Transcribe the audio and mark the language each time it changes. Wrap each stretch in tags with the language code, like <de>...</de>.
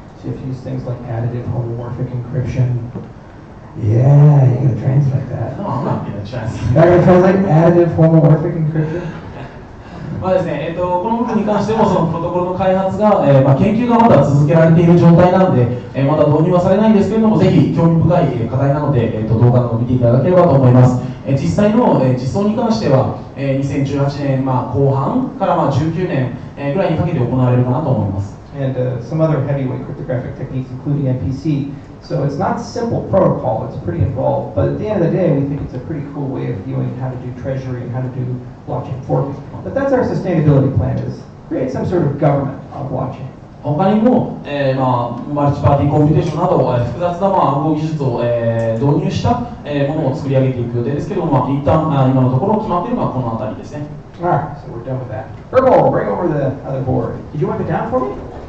<en>So if you use things like additive homomorphic encryption. Yeah, you're going to translate that. No, I'm not going to translate. You're going to translate additive homomorphic encryption?</en> <ja>ですね、この部分に関してもそのプロトコルの開発が、研究がまだ続けられている状態なので、まだ導入はされないんですけれども、ぜひ興味深い課題なので、動画を見ていただければと思います。実際の実装に関しては、2018年後半から19年ぐらいにかけて行われるかなと思います。</ja> <en>And some other heavyweight cryptographic techniques, including MPC. So it's not simple protocol, it's pretty involved. But at the end of the day, we think it's a pretty cool way of viewing how to do treasury and how to do blockchain forking. But that's our sustainability plan, is create some sort of government on blockchain.</en> <ja>他にも、マルチパーティーコンピューテーションなど複雑な暗号技術を、導入した、ものを作り上げていく予定ですけども、一旦今のところ決まっているのはこの辺りですね。</ja> <en>Alright, so we're done with that. Purple, bring over the other board. Did you wipe it down for me?</en>